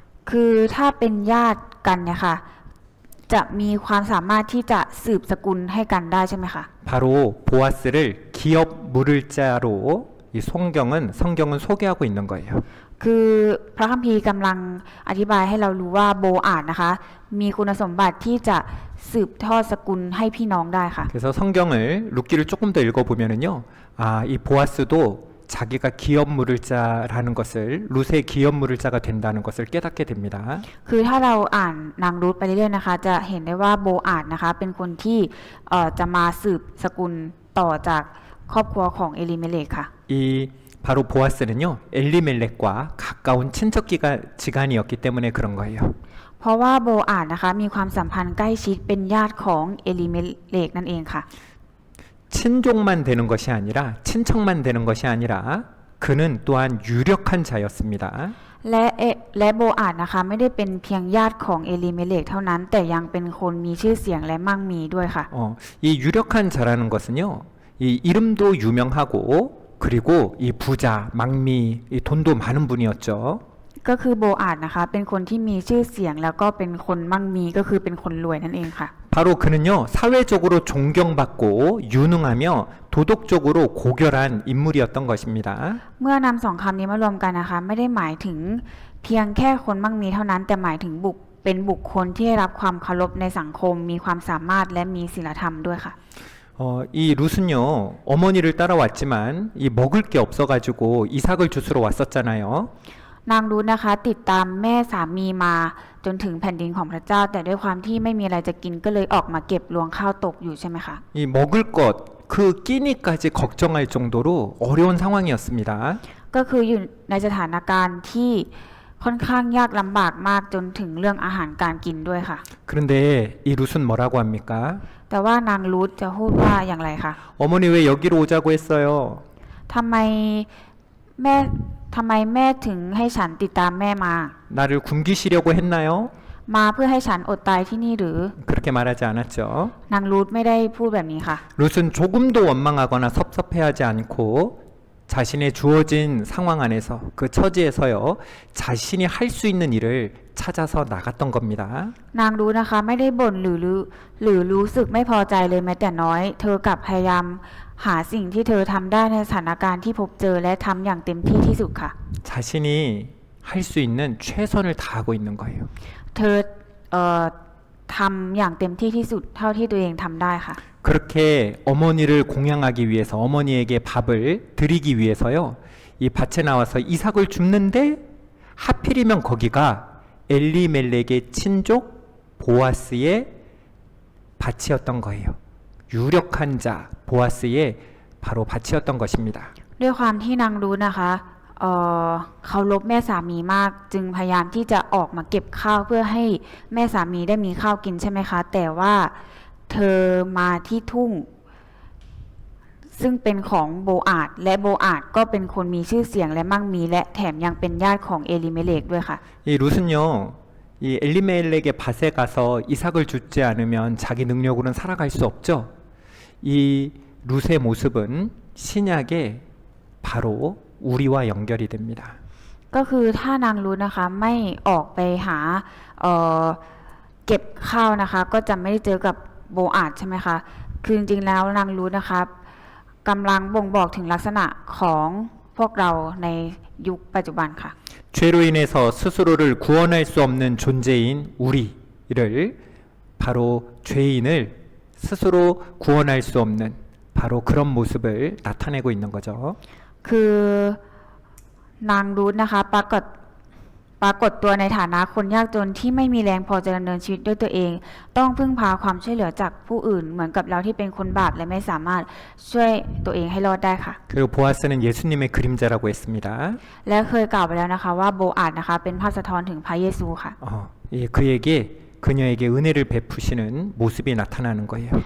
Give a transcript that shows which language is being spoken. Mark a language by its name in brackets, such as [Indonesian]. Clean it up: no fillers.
[Thai] คือถ้าเป็นญาติกันเนี่ยค่ะจะมีความสามารถที่จะสืบสกุลให้กันได้ใช่ไหมคะ [Korean] 바로 보아스를 기업 물을 자로 이 성경은 소개하고 있는 거예요. [Thai] คือพระคัมภีร์กำลังอธิบายให้เรารู้ว่าโบอาดนะคะมีคุณสมบัติที่จะสืบทอดสกุลให้พี่น้องได้ค่ะ [Korean] 그래서 성경을 룻기를 조금 더 읽어보면은요, 이 보아스도 자기가 기업 물을 자라는 것을 룻의 기업 물을 자가 된다는 것을 깨닫게 됩니다. [Thai] คือถ้าเราอ่านนางรูธไปเรื่อยๆนะคะจะเห็นได้ว่าโบอาดนะคะเป็นคนที่จะมาสืบสกุลต่อจากครอบครัวของเอลิเมเลกค่ะ [Korean] 이 바로 보아스는요, 엘리멜렉과 가까운 지간이었기 때문에 그런 거예요. [Thai] เพราะว่าโบอาดนะคะมีความสัมพันธ์ใกล้ชิดเป็นญาติของเอลิเมเลกนั่นเองค่ะ [Korean] 친족만 되는 것이 아니라 친척만 되는 것이 아니라 그는 또한 유력한 자였습니다. [Thai] และโบอาดนะคะไม่ได้เป็นเพียงญาติของเอลิเมเลกเท่านั้นแต่ยังเป็นคนมีชื่อเสียงและมั่งมีด้วยค่ะ [Korean] 이 유력한 자라는 것은요, 이 이름도 유명하고 그리고 이 부자, 망미, 이 돈도 많은 분이었죠. [Thai] ก็คือโบอาดนะคะเป็นคนที่มีชื่อเสียงแล้วก็เป็นคนมั่งมีก็คือเป็นคนรวยนั่นเองค่ะ [Korean] 바로 그는요, 사회적으로 존경받고 유능하며 도덕적으로 고결한 인물이었던 것입니다. [Thai] เมื่อนำสองคำนี้มารวมกันนะคะไม่ได้หมายถึงเพียงแค่คนมั่งมีเท่านั้นแต่หมายถึงเป็นบุคคลที่ได้รับความเคารพในสังคมมีความสามารถและมีศีลธรรมด้วยค่ะ [Korean] 이 룻은요, 어머니를 따라왔지만 이 먹을 게 없어가지고 이삭을 주스러 왔었잖아요. [Thai] นางรูธนะคะติดตามแม่สามีมาจนถึงแผ่นดินของพระเจ้าแต่ด้วยความที่ไม่มีอะไรจะกินก็เลยออกมาเก็บรวงข้าวตกอยู่ใช่ไหมคะ [Korean] 이 먹을 것, 그 끼니까지 걱정할 정도로 어려운 상황이었습니다. [Thai] ก็คืออยู่ในสถานการณ์ที่ค่อนข้างยากลำบากมากจนถึงเรื่องอาหารการกินด้วยค่ะ [Korean] 그런데 이 룻은 뭐라고 합니까? [Thai] แต่ว่านางรูธจะพูดว่าอย่างไรคะ [Korean] 어머니 왜 여기로 오자고 했어요? [Thai] ทำไมแม่ถึงให้ฉันติดตามแม่มา [Korean] 나를 굶기시려고 했나요? [Thai] มาเพื่อให้ฉันอดตายที่นี่หรือ [Korean] 그렇게 말하지 않았죠. [Thai] นางรูธไม่ได้พูดแบบนี้ค่ะ [Korean] 룻은 조금도 원망하거나 섭섭해하지 않고 자신의 주어진 상황 안에서 그 처지에서요, 자신이 할 수 있는 일을 찾아서 나갔던 겁니다. [Thai] นางรูธนะคะไม่ได้บ่นหรือรู้สึกไม่พอใจเลยแม้แต่น้อย เธอกลับพยายามหาสิ่งที่เธอทำได้ในสถานการณ์ที่พบเจอและทำอย่างเต็มที่ที่สุดค่ะ [Korean] 자신이 할 수 있는 최선을 다하고 있는 거예요. [Thai] เธอทำอย่างเต็มที่ที่สุดเท่าที่ตัวเองทำได้ค่ะ [Korean] 그렇게 어머니를 공양하기 위해서 어머니에게 밥을 드리기 위해서요, 이 밭에 나와서 이삭을 줍는데 하필이면 거기가 엘리멜렉의 친족 보아스의 밭이었던 거예요. 유력한 자 보아스의 바로 밭이었던 것입니다. [Thai] ด้วยความที่นางรู้นะคะ เคารพแม่สามีมากจึงพยายามที่จะออกมาเก็บข้าวเพื่อให้แม่สามีได้มีข้าวกินใช่ไหมคะแต่ว่าเธอมาที่ทุ่งซึ่งเป็นของโบอาดและโบอาดก็เป็นคนมีชื่อเสียงและมั่งมีและแถมยังเป็นญาติของเอลิเมเลกด้วยค่ะ [Korean] 이 룻은요, 이 엘리멜렉의 밭에 가서 이삭을 주지 않으면 자기 능력으로는 살아갈 수 없죠. 이 룻의 모습은 신약의 바로 우리와 연결이 됩니다. [Thai] ก็คือถ้านางรูธนะคะไม่ออกไปหาเอ่อเก็บข้าวนะคะก็จะไม่ได้เจอกับโบอาดใช่ไหมคะคือจริงๆแล้วนางรูธนะคะกำลังบ่งบอกถึงลักษณะของพวกเราในยุคปัจจุบันค่ะ [Korean] 죄로 인해서 스스로를 구원할 수 없는 존재인 우리를 바로 죄인을 스스로 구원할 수 없는 바로 그런 모습을 나타내고 있는 거죠. [Thai] คือนางรูธนะคะปรากฏตัวในฐานะคนยากจนที่ไม่มีแรงพอจะดำเนินชีวิตด้วยตัวเองต้องพึ่งพาความช่วยเหลือจากผู้อื่นเหมือนกับเราที่เป็นคนบาปและไม่สามารถช่วยตัวเองให้รอดได้ค่ะ [Korean] 그리고 보아스는 예수님의 그림자라고 했습니다. [Thai] และเคยกล่าวไปแล้วนะคะว่าโบอาดนะคะเป็นภาพสะท้อนถึงพระเยซูค่ะ [Korean] 그에게 그녀에게 은혜를 베푸시는 모습이 나타나는 거예요.